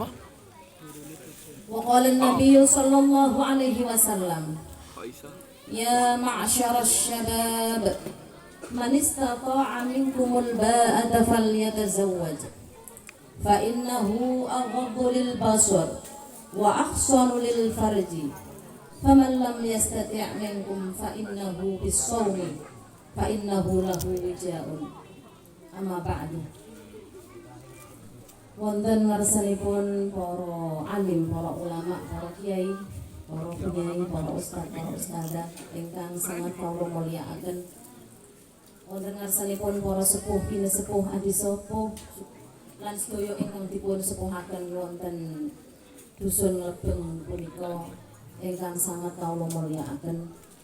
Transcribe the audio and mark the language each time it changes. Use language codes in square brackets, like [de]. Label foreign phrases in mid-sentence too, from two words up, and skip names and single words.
[ar] وقال النبي صلى الله عليه وسلم يا معشر الشباب من استطاع منكم الباءة فليتزوج فإنه أغض للبصر وأحصن للفرج فمن لم يستطع منكم فإنه بالصوم فإنه له وجاء. أما بعد. [jv] Wonten ngarsanipun para alim, para ulama, para kiai, para penyayi, para ustaz, para ustadzah ingkang sangat kawula mulyakaken. Wonten ngarsanipun para sepuh, pinesepuh, adisepuh lan sedaya ingkang dipun sepuhaken wonten dusun Lebeng punika ingkang sangat kawula mulyakaken.